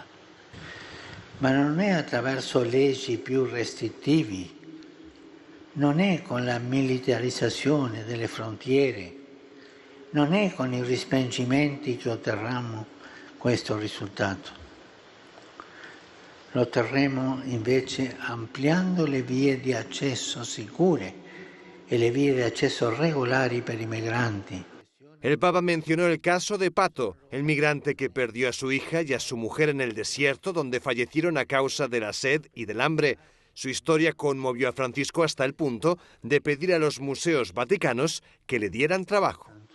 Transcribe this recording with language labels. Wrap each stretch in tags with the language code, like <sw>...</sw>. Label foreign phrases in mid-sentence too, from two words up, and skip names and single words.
<it>Ma non è attraverso leggi più restrittivi, non è con la militarizzazione delle frontiere, non è con i respingimenti che otterremo questo risultato. Lo otterremo invece ampliando le vie di accesso sicure e le vie di accesso regolari per i migranti.</it> <es>El Papa mencionó el caso de Pato, el migrante que perdió a su hija y a su mujer en el desierto, donde fallecieron a causa de la sed y del hambre. Su historia conmovió a Francisco hasta el punto de pedir a los museos vaticanos que le dieran trabajo.</es>